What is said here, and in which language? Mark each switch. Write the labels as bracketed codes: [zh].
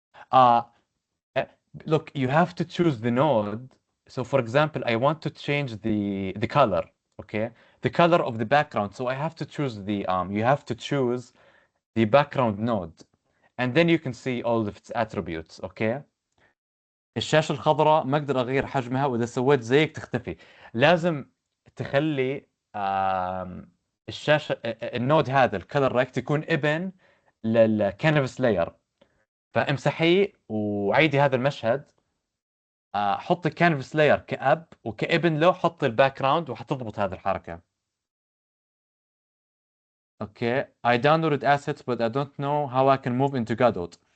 [en] Uh, Uh, Look, you have to choose the node. So for example, I want to change the color, okay? The color of the background. So I have to choose you have to choose the background node. And then you can see all of its attributes, okay? [ar] الشاشة الخضراء ما اقدر اغير حجمها واذا سويت زيك تختفي. لازم تخلي الشاشة النود هذا الكلر ريكت يكون ابن للكانفاس لاير. فامسحيه وعيدي هذا المشهد. حط الكانفاس لاير كأب وكابن له حط الباك جراوند وحتضبط هذه الحركة. [en] Okay, I downloaded assets but I don't know how I can move into Godot.